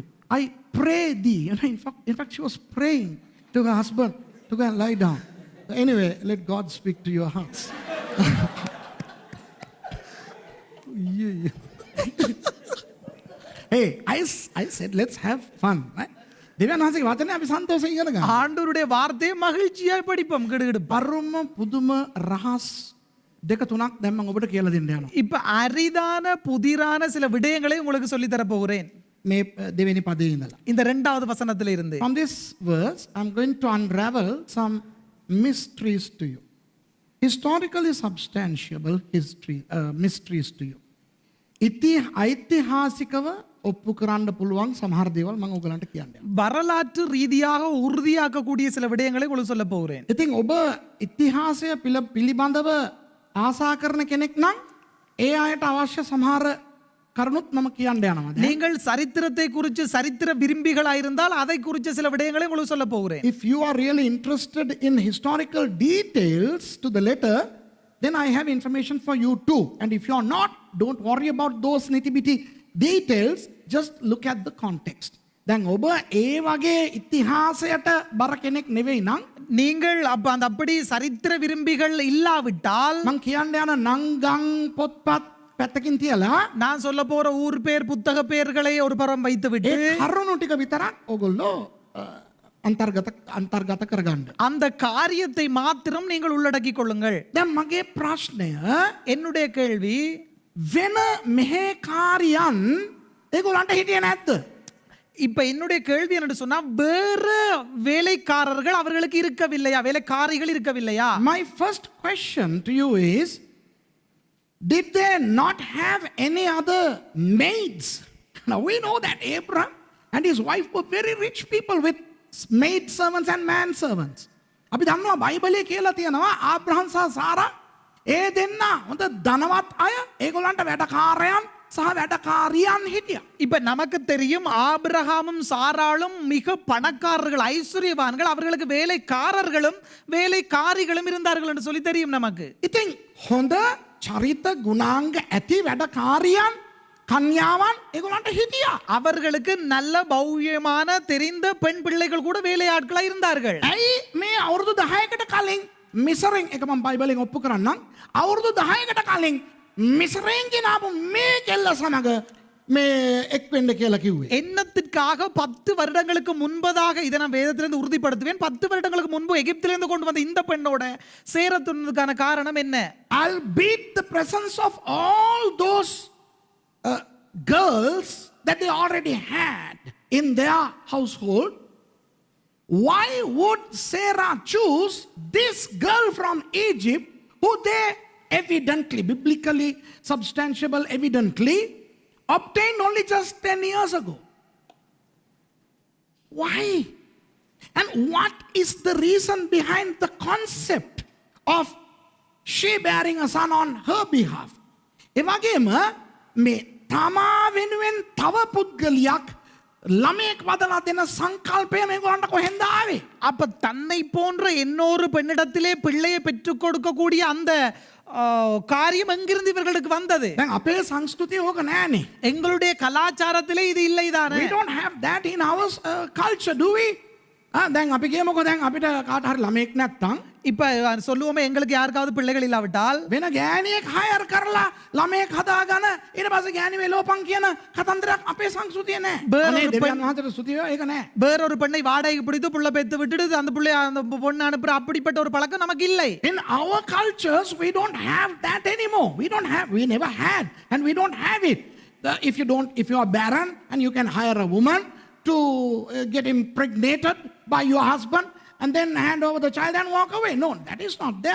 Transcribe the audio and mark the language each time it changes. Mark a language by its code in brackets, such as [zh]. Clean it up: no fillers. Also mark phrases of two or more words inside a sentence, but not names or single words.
[en] I pray thee. In fact, she was praying to her husband to go and lie down. Anyway, let God speak to your hearts. Hey, I said let's have fun, right? [si] දෙවියන් වහන්සේගේ වචනේ අපි සන්තෝෂයෙන් ඉගෙන ගන්න. [ta] ஆண்டவருடைய வார்த்தையை மகிழ்ச்சியாய் படிப்போம் கிடுகிடு. [si] පරම පුදුම රහස් දෙක තුනක් දැන් මම ඔබට කියලා දෙන්න යනවා. [ta] இப்ப அரிதான புதிரான சில விடயங்களை உங்களுக்கு சொல்லி தர போகிறேன் [si] මේ දෙවෙනි පදේ ඉඳලා. [ta] இந்த 2வது வசனத்துல இருந்து. [en] From this verse, I'm going to unravel some mysteries to you. Historically substantiable mysteries to you. [si] ஐතිஹாசிකව ඔප්පු කරන්න පුළුවන් සමහර දේවල් මම ඔයගලන්ට කියන්නම්. [ta] வரலாற்று ரீதியாக உறுதியாக்கக்கூடிய சில விடயங்களை உங்களுக்கு சொல்ல போகிறேன். [si] ඉතින් ඔබ ඉතිහාසය පිළිබඳව ආසා කරන කෙනෙක් නම් ඒ අයට අවශ්‍ය සමහර කරුණුත් මම කියන්න යනවා. [ta] நீங்கள் சரித்திரத்தை குறித்து சரித்திர விரும்பிகளாக இருந்தால் அதை குறித்து சில விடயங்களை உங்களுக்கு சொல்ல போகிறேன். [en] If you are really interested in historical details to the letter, then I have information for you too. And if you are not, don't worry about those nitty-bitty details, just look at the context. [si] දැන් ඔබ ඒ වගේ ඉතිහාසයට බර කෙනෙක් නෙවෙයි නම් [ta] நீங்கள் அப்படி சரித்திர விரும்பிகள் இல்லாவிட்டால் [si] මං කියන්න යන නංගම් පොත්පත් පැත්තකින් තියලා [ta] நான் சொல்ல போற ஊர் பேர் புத்தக பெயர்களை ஒரு புறம் வைத்து விட்டு [si] ඒ කරුණු ටික විතරක් ඔයගොල්ලෝ අන්තර්ගත කරගන්න. [ta] அந்த காரியத்தை மாத்திரம் நீங்கள் உள்ளடக்கிக் கொள்ளுங்கள். [si] දැන් මගේ ප්‍රශ්නය [ta] என்னுடைய கேள்வி [si] වෙන මෙහෙකාරියන් ඒගොල්ලන්ට හිටියේ නැද්ද? [ta] இப்ப என்னுடைய கேள்வி என்ன சொன்னா வேற வேலைக்காரர்கள் அவர்களுக்கு இருக்கவில்லையா, வேலைக்காரிகள் இருக்கவில்லையா? [en] My first question to you is, did they not have any other maids? Now we know that Abraham and his wife were very rich people with maid servants and man servants. [si] අපි දන්නවා බයිබලයේ කියලා තියෙනවා ආබ්‍රහම් සහ සාරා ඒ දෙන්න හොඳ ධනවත් අය, ඒගොල්ලන්ට වැඩකාරයන් සහ වැඩකාරියන් හිටියා. [ta] இப்ப நமக்கு தெரியும் ஆபிரகாமும் சாராளும் மிக பணக்காரர்கள், ஐஸ்வர்யவான்கள், அவர்களுக்கு வேலைக்காரர்களும் வேலைக்காரிகளும் இருந்தார்கள் என்று சொல்லி தெரியும் நமக்கு. [si] ඉතින් හොඳ චරිත ගුණාංග ඇති වැඩකාරියන් කන්‍යාවන් ඒගොල්ලන්ට හිටියා. [ta] அவர்களுக்கு நல்ல பௌயமான தெரிந்த பெண் பிள்ளைகள் கூட வேலையாட்களா இருந்தார்கள். [si] ඇයි මේ අවුරුදු 10කට කලින් මිසරෙන් එක මම බයිබලෙන් ඔප්පු කරන්නම්. අවුරුදු 10කට කලින් මිසරෙන් ගෙනාපු මේ කෙල්ල සමග මේ එක් වෙන්න කියලා කිව්වේ. [ta] எண்ணத்திற்காக 10 வருடங்களுக்கு முன்பதாக இதை நான் வேதத்திலிருந்து உறுதிப்படுத்துவேன். 10 வருடங்களுக்கு முன்பு எகிப்திலிருந்து கொண்டு வந்த இந்த பெண்ணோட சேரத்துனதுக்கான காரணம் என்ன? [en] I'll beat the presence of all those girls that they already had in their household. Why would Sarah choose this girl from Egypt who they evidently, biblically substantiable, evidently obtained only just 10 years ago? Why? And what is the reason behind the concept of she bearing a son on her behalf? [si] එවගේම මේ තමා වෙනුවෙන් තව පුද්ගලයක් ළමයෙක් වදලා දෙන සංකල්පය මේගොල්ලන්ට කොහෙන්ද ආවේ? [ta] அப்ப தன்னை போன்ற இன்னொரு பெண்ணிடத்திலே பிள்ளையை பெற்றுக் கொடுக்கக்கூடிய அந்த காரியம் எங்கிருந்து இவர்களுக்கு வந்தது? [si] දැන් අපේ සංස්කෘතිය ඕක නෑනේ. [ta] எங்களுடைய கலாச்சாரத்திலே இது இல்லைதானே? [en] We don't have that in our culture, do we? [si] දැන් අපි කියමුකෝ දැන් අපිට කාට හරි ළමයෙක් නැත්තම් [ta] இப்ப சொல்லுவோமே எங்களுக்கு யாருக்காவது பிள்ளைகள் இல்லாவிட்டால் [si] වෙන ගෑණියෙක් හයර් කරලා ළමයෙක් හදාගෙන ඊට පස්සේ ගෑණි වෙලෝපන් කියන කතන්දරයක් අපේ සංස්කෘතිය නෑ. අනේ දෙවියන් වහන්සේට ස්තුතිය ඒක නෑ. [ta] வேற ஒரு பெண்ணை வாடகைக்கு பிடித்து புள்ள பெத்து விட்டுட்டு அந்த புள்ளைய அந்த பொண்ணு அனுப்புற அப்படிப்பட்ட ஒரு பழக்கம் நமக்கு இல்லை. [en] In our cultures we don't have that anymore. We never had and we don't have it. If you are barren and you can hire a woman to get impregnated by your husband and then hand over the child and walk away. No, that is not there.